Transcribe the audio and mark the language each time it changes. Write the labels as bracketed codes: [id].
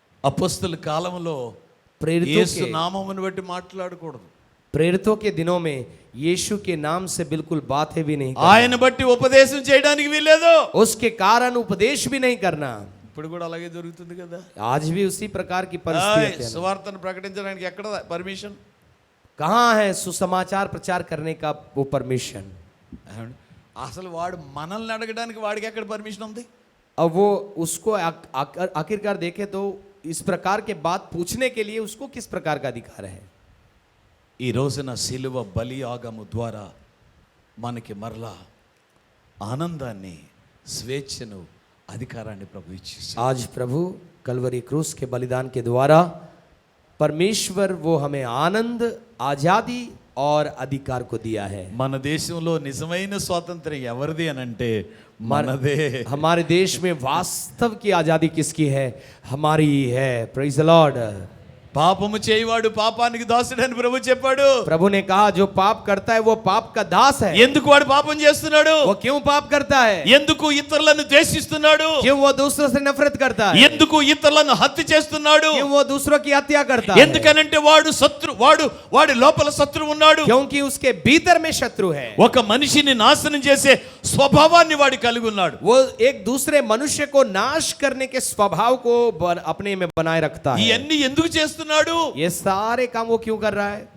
[te] అపోస్తల కాలంలో [hi] प्रेरितों [te] యేసు [hi] के [te] నామమును బట్టి మాట్లాడకూడదు. [hi] प्रेरितों के दिनों में यीशु के नाम से बिल्कुल बातें भी नहीं करना. [te] ఆయన బట్టి ఉపదేశం చేయడానికి వీల్లేదు. [hi] उसके कारण उपदेश भी नहीं करना. [te] ఇప్పుడు కూడా అలాగే జరుగుతుంది కదా. [hi] आज भी उसी प्रकार की परिस्थिति है. [te] సువార్తను ప్రకటించడానికి ఎక్కడ పర్మిషన్? [hi] कहाँ है सुसमाचार प्रचार करने का वो परमिशन? [te] అసలు వాడు మనల్ని అడగడానికి వాడికి ఎక్కడ పర్మిషన్ ఉంది? [hi] अब वो उसको आखिरकार देखे तो इस प्रकार के बात पूछने के लिए उसको किस प्रकार का अधिकार है? [te] ఈ రోజున శిలువ బలియాగము ద్వారా మనకి మరలా ఆనందాన్ని, స్వేచ్ఛను, అధికారాన్ని ప్రభు ఇచ్చేసాడు. [hi] आज प्रभु कलवरी क्रूस के बलिदान के द्वारा परमेश्वर वो हमें आनंद, आजादी और अधिकार को दिया है. [te] మన దేశంలో నిజమైన స్వాతంత్ర్యం ఎవరిది అని అంటే మనదే. [hi] हमारे देश में वास्तव की आजादी किसकी है? हमारी ही है. [en] Praise the lord. [te] పాపము చేయవాడు పాపానికి దాసుడని ప్రభు చెప్పాడు. [hi] प्रभु ने कहा जो पाप करता है वो पाप का दास है. [te] ఎందుకు వాడు పాపం చేస్తున్నాడు? [hi] वो क्यों पाप करता है? [te] ఎందుకు ఇతరులను ద్వేషిస్తున్నాడు? [hi] क्यों वो दूसरों से नफरत करता है? [te] ఎందుకు ఇతరులను హత్య చేస్తున్నాడు? [hi] क्यों वो दूसरों की हत्या करता है? [te] ఎందుకనంటే వాడి లోపల శత్రువు ఉన్నాడు. [hi] क्योंकि उसके भीतर में शत्रु है. [te] ఒక మనిషిని నాశనం చేసే స్వభావాన్ని వాడు కలిగి ఉన్నాడు. [hi] वो एक दूसरे मनुष्य को नाश करने के स्वभाव को अपने में बनाए रखता है. [te] ఇవన్నీ ఎందుకు చేస్తున్నాడు? [hi] ये सारे काम वो क्यों कर रहा है?